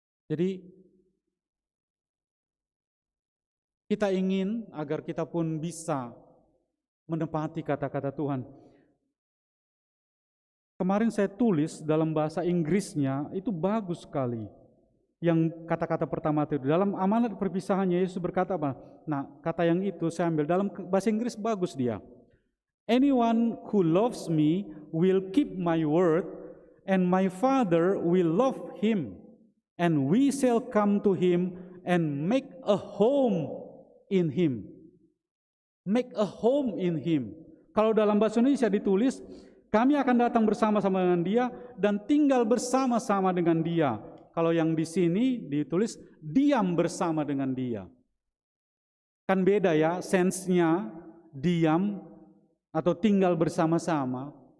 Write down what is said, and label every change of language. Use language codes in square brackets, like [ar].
[id] Jadi kita ingin agar kita pun bisa menepati kata-kata Tuhan. Kemarin saya tulis dalam bahasa Inggrisnya, itu bagus sekali. Yang kata-kata pertama itu dalam amanat perpisahannya Yesus berkata apa? Nah, kata yang itu saya ambil dalam bahasa Inggris bagus dia. [en] Anyone who loves me will keep my word, and my Father will love him, and we shall come to him and make a home in him. Make a home in him. [id] Kalau dalam bahasa Indonesia ditulis, kami akan datang bersama-sama dengan dia dan tinggal bersama-sama dengan dia. Kalau yang di sini ditulis diam bersama dengan dia. Kan beda ya sense-nya diam atau tinggal bersama-sama.